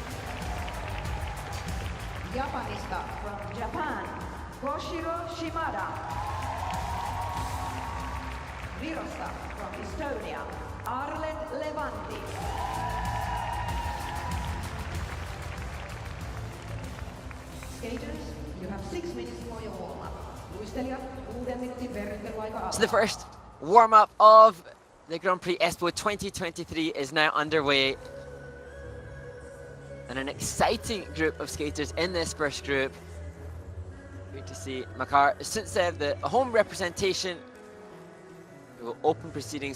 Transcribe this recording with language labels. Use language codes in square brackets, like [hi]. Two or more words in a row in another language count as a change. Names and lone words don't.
[en] Japanista from Japan, Koshiro Shimada. Virosta from Estonia, Arlet Levandi. Skaters, you have 6 minutes for your warm-up. [fi] Luistelijat, 6 minuutin verryttelyaika. [en] So the first warm-up of the Grand Prix Espoo 2023 is now underway. And an exciting group of skaters in this first group. Great to see Makar Suntsev, the home representation, who will open proceedings.